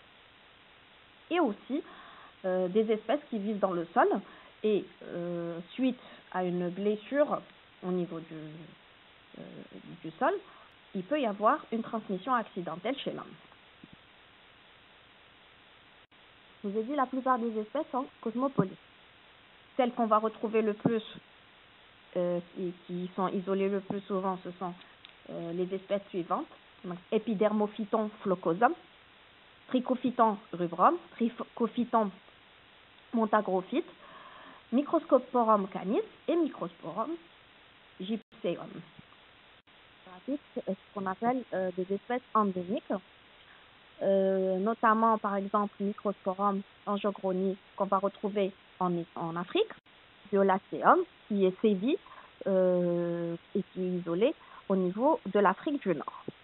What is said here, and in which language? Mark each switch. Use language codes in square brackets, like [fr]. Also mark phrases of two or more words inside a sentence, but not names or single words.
[fr] Et aussi des espèces qui vivent dans le sol et suite à une blessure au niveau du sol, il peut y avoir une transmission accidentelle chez l'homme. Je vous ai dit, la plupart des espèces sont cosmopolites. Celles qu'on va retrouver le plus et qui sont isolées le plus souvent, ce sont les espèces suivantes. Donc, Epidermophyton flocosum, Trichophyton rubrum, Trichophyton montagrophyte, Microsporum canis et Microsporum gypseum. C'est ce qu'on appelle des espèces endémiques. Notamment par exemple Microsporum angiogroni qu'on va retrouver en Afrique, Violacéum qui est sévi et qui est isolé au niveau de l'Afrique du Nord.